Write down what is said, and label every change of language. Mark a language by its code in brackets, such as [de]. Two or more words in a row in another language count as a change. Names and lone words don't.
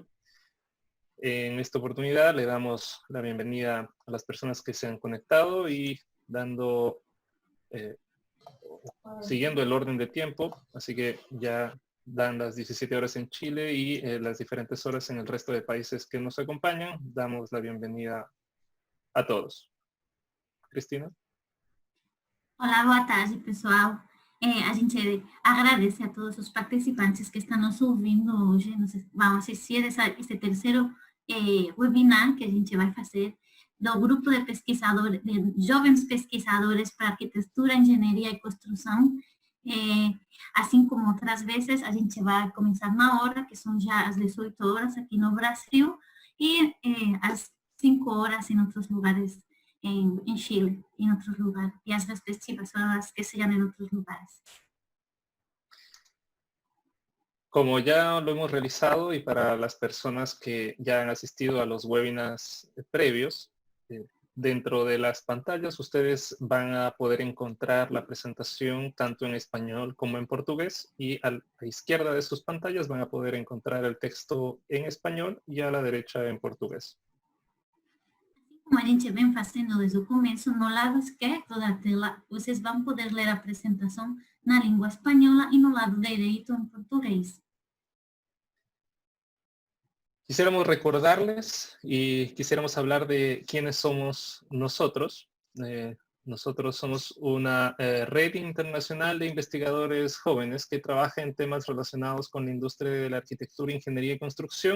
[es] En esta oportunidad le damos la bienvenida a las personas que se han conectado y siguiendo el orden de tiempo, así que ya dan las 17 horas en Chile y las diferentes horas en el resto de países que nos acompañan. Damos la bienvenida a todos. Cristina. [pt] Olá, boa tarde, pessoal. A gente agradece a todos os participantes que estão nos ouvindo hoje. Vamos assistir esse terceiro webinar que a gente vai fazer do grupo de pesquisadores, de jovens pesquisadores para arquitetura, engenharia e construção. Assim como outras vezes, a gente vai começar na hora, que são já as 18 horas aqui no Brasil, e às 5 horas em outros lugares [es] en Chile y en otros lugares, [pt] y las respectivas horas que sean en otros lugares. [es] Como ya lo hemos realizado y para las personas que ya han asistido a los webinars previos, dentro de las pantallas ustedes van a poder encontrar la presentación tanto en español como en portugués, y a la izquierda de sus pantallas van a poder encontrar el texto en español y a la derecha en portugués. [pt] Como a gente vem fazendo desde o começo, no lado esquerdo da tela, vocês vão poder ler a apresentação na língua espanhola e no lado direito em português. [es] Quisiéramos recordarles y quisiéramos hablar de quiénes somos nosotros. Nosotros somos una red internacional de investigadores jóvenes que trabaja en temas relacionados con la industria de la arquitectura, ingeniería y construcción.